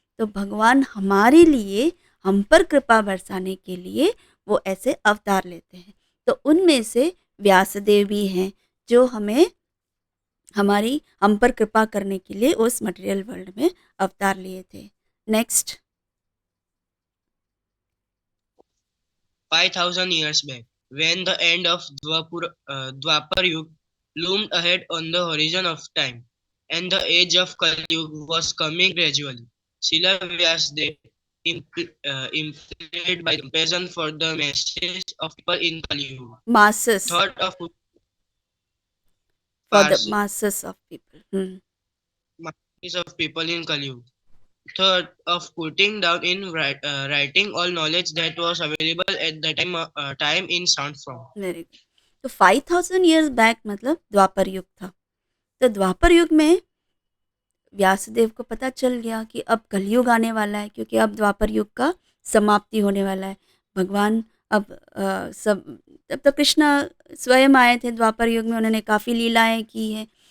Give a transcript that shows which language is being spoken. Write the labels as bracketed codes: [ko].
[hi] तो भगवान हमारे लिए, हम पर कृपा बरसाने के लिए वो ऐसे अवतार लेते हैं. तो उनमें से व्यासदेव भी हैं जो हम पर कृपा करने के लिए उस मटेरियल वर्ल्ड में अवतार लिए थे. [en] Next. 5,000 years back, when the end of Dwapar Yuga loomed ahead on the horizon of time, and the age of Kali Yuga was coming gradually, Srila Vyasadeva implied by comparison for the masses of people in Kali Yuga. Masses. Thought of For the Parsi. masses of people. Masses of people in Kali Yuga. Third, of putting down in writing all knowledge that was available at the time in sound form. Very good. [hi] तो 5000 years back मतलब द्वापर युग था. तो द्वापर युग में व्यासदेव को पता चल गया कि अब कलयुग आने वाला है, क्योंकि अब द्वापर युग का समाप्ति होने वाला है. भगवान अब तब तो कृष्ण स्वयं आए थे द्वापर युग में, उन्होंने काफ़ी लीलाएं की हैं.